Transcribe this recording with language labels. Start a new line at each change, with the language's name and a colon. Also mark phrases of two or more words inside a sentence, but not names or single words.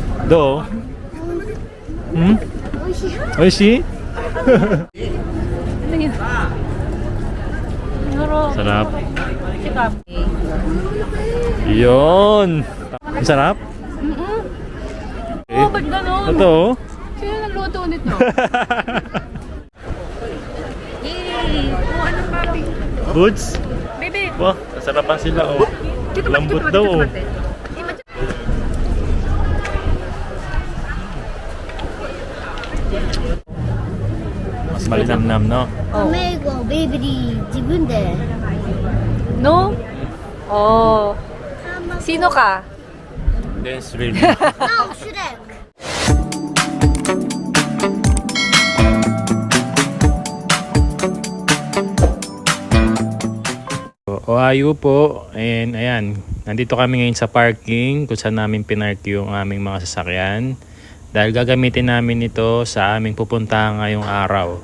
Japanese: Do? Hmm? 美味しい。美味しい?
Filipino: Ano yun? Siguro. Sarap. Sikap. Yun. Ang sarap? Oh, ba't ganun? Ito. Sino nagluto nito? Yay! Oh, anong papi? Goods?
English: Baby!
Filipino: Wah, nasarapan sila oh. Lambot daw oh. Mas malinamnam, no?
Japanese: 卵ベイビー自分で
Filipino: No? Oh. Sino ka?
English: Dance really. No, Shrek.
Filipino: Ohayo po, and ayan, nandito kami ngayon sa parking kung saan namin pinark yung aming mga sasakyan dahil gagamitin namin ito sa aming pupuntahan ngayong araw.